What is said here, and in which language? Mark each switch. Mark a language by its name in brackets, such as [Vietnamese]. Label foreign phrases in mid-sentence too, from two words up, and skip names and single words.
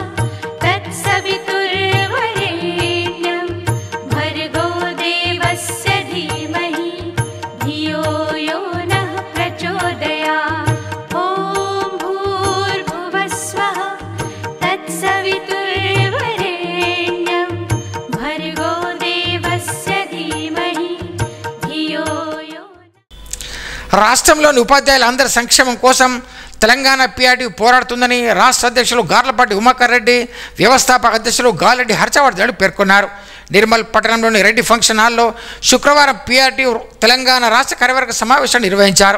[Sanskrit] तत्सवितुर्वरेण्यं भर्गो देवस्य धीमहि धियो यो नः प्रचोदयात् ॐ भूर्भुवः स्वः तत्सवितुर्वरेण्यं भर्गो देवस्य धीमहि धियो यो [Telugu] రాష్ట్రంలోని ఉపాధ్యాయులందరి సంక్షేమం కోసం తెలంగాణ పిఆర్టీ పోరాడుతుందని రాష్ట్ర అధ్యక్షులు గార్లపాటి ఉమాకర్ రెడ్డి, వ్యవస్థాపక అధ్యక్షులు గాలిరెడ్డి హర్షవర్ధన్ పేర్కొన్నారు. నిర్మల్ పట్టణంలోని రెడ్డి ఫంక్షన్ హాల్లో శుక్రవారం పిఆర్టీ తెలంగాణ రాష్ట్ర కార్యవర్గ సమావేశాన్ని నిర్వహించారు.